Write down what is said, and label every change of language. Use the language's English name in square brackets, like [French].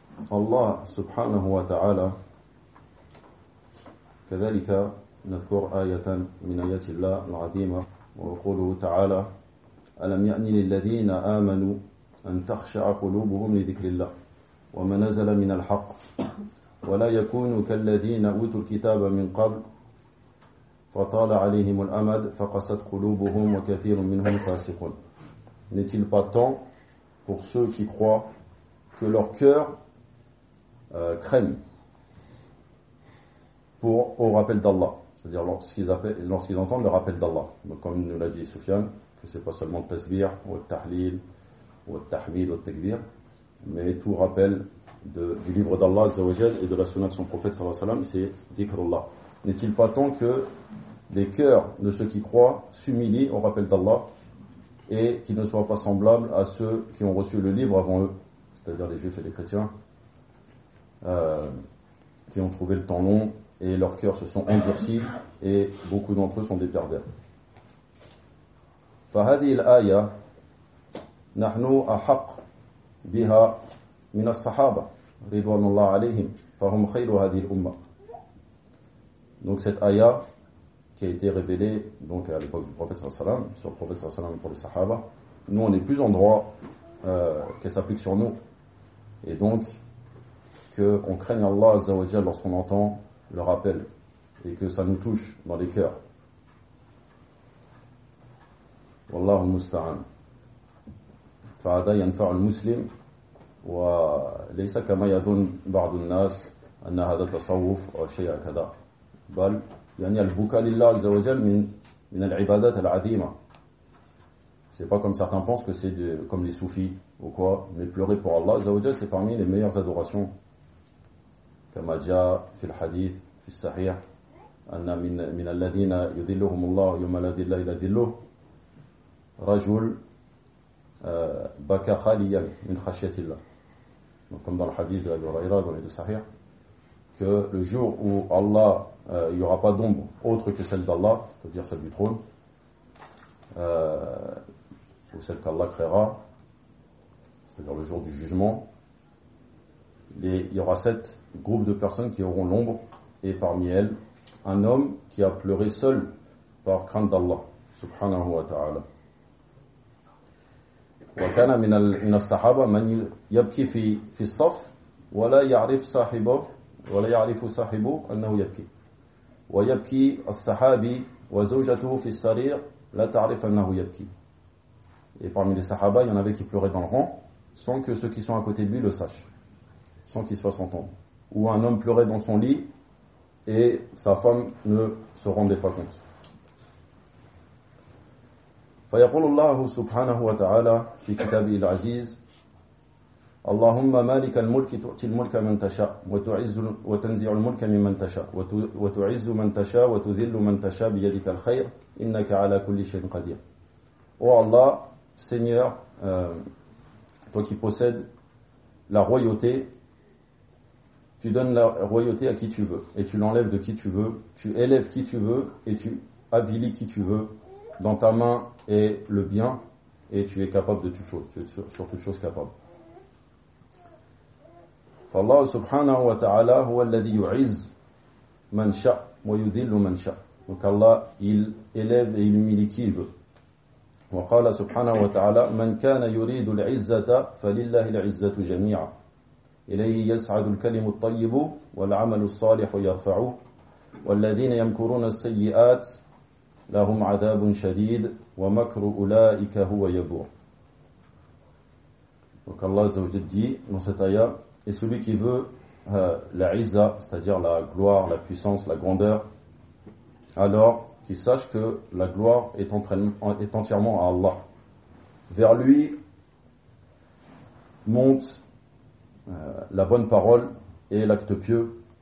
[Arabic] فالله سبحانه وتعالى كذلك نذكر آية من آيات الله العظيمة وقوله تعالى ألم يأني للذين آمنوا أن تخشع قلوبهم لذكر الله وما نزل من الحق ولا يكون كالذين أوتوا الكتاب من قبل فطال عليهم الأمد فقست قلوبهم وكثير منهم فاسقون. [French] N'est-il pas temps pour ceux qui croient que leur cœur craigne pour au rappel d'Allah, c'est-à-dire lorsqu'ils entendent le rappel d'Allah, donc comme nous l'a dit Soufiane, que c'est pas seulement le tasbih ou le tahlil ou le tahmid ou le takbir, mais tout rappel du livre d'Allah et de la sunna de son prophète, c'est dhikrullah. N'est-il pas temps que les cœurs de ceux qui croient s'humilient au rappel d'Allah et qu'ils ne soient pas semblables à ceux qui ont reçu le livre avant eux, c'est-à-dire les juifs et les chrétiens, qui ont trouvé le temps long et leurs cœurs se sont endurcis et beaucoup d'entre eux sont des pervers. [Arabic] فهذه الآية نحن أحق بها من الصحابة رضوان الله عليهم فهم خير هذه الأمة. [French] Donc cette aya qui a été révélée donc à l'époque du prophète sallam sur le prophète sallam pour les sahaba, nous on est plus en droit qu'elle s'applique sur nous et donc que on craigne Allah azza wa jalla lorsqu'on entend le rappel et que ça nous touche dans les cœurs. [Arabic] والله المستعان فهذا ينفع المسلم وليس كما يظن بعض الناس ان هذا تصوف او شيء كذا بل يعني البكاء لله عز وجل من العبادات العظيمه [French] c'est pas comme certains pensent que c'est de comme les soufis ou quoi mais pleurer pour Allah عز وجل c'est parmi les meilleures adorations [Arabic] كما جاء في الحديث في الصحيح ان من الذين يذلهم الله يوم لا ذل الا ذله رجل بكى خاليا من خشية الله. [French] Donc comme dans le hadith d'Abu Huraira dans les deux sahih, que le jour où Allah il y aura pas d'ombre autre que celle d'Allah, c'est-à-dire celle du trône, ou celle qu'Allah créera, c'est-à-dire le jour du jugement, il y aura sept groupes de personnes qui auront l'ombre et parmi elles un homme qui a pleuré seul par crainte d'Allah, subhanahu wa taala. [Arabic] وكان من الصحابة من يبكي في الصف ولا يعرف صاحبه ولا يعرف صاحبه أنه يبكي ويبكي الصحابي وزوجته في السرير لا تعرف أنه يبكي. [French] Et parmi les Sahaba, il y en avait qui pleuraient dans le rang sans que ceux qui sont à côté de lui le sachent, sans qu'ils se fassent entendre. Ou un homme pleurait dans son lit et sa femme ne se rendait pas compte. [Arabic] فيقول الله سبحانه وتعالى في كتابه العزيز اللهم مالك الملك تؤتي الملك من تشاء وتعز وتنزع الملك ممن تشاء وتعز من تشاء وتذل من تشاء بيدك الخير انك على كل شيء قدير. او الله [French] Seigneur, toi qui possèdes la royauté, tu donnes la royauté à qui tu veux et tu l'enlèves de qui tu veux, tu élèves qui tu veux et tu avilis qui tu veux. Dans ta main est le bien et tu es capable de toute chose, tu es sur toute chose capable. [Arabic] فالله سبحانه وتعالى هو الذي يعز من شاء ويذل من شاء. [French] Donc Allah, il élève et il humilie qui veut. [Arabic] وقال سبحانه وتعالى من كان يريد العزة فلله العزة جميعا إليه يصعد الكلم الطيب والعمل الصالح يرفعه والذين يمكرون السيئات لهم عذاب شديد ومكر أولئك هو يبور. [French] Donc Allah عز وجل dit dans cette ayah, et celui qui veut la izza, c'est-à-dire la gloire, la puissance, la grandeur, alors qu'il sache que la gloire est entièrement à Allah. Vers lui monte la bonne parole et l'acte pieux.